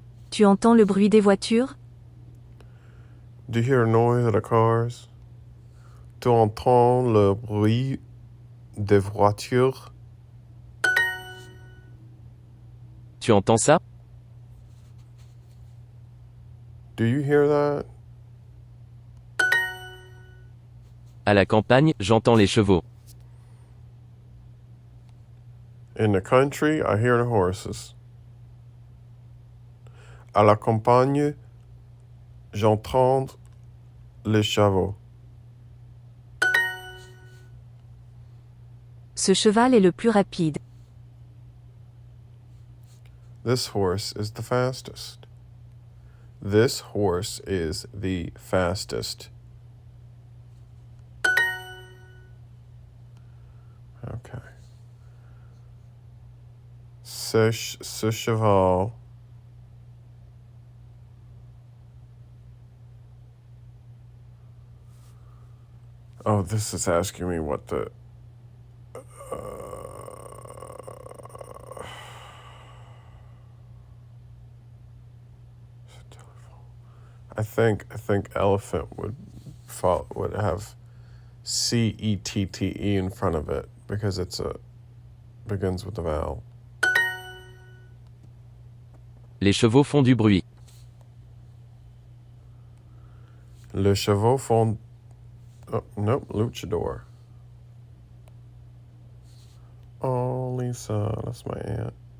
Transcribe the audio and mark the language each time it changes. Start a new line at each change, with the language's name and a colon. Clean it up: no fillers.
French: Tu entends le bruit des voitures?
English: Do you hear a noise of the cars?
French: Tu entends le bruit des voitures? Tu entends ça?
English: Do you hear that?
French: À la campagne, j'entends les chevaux.
English: In the country, I hear the horses.
French: À la campagne, j'entends les chevaux. Ce cheval est le plus rapide.
English: This horse is the fastest. This horse is the fastest. Okay.
French: Ce cheval
English: Oh, this is asking me what the I think elephant would have CETTE in front of it because begins with a vowel.
French: Les chevaux font du bruit. Les chevaux font.
English: Oh, nope, luchador. Oh, Lisa, that's my aunt.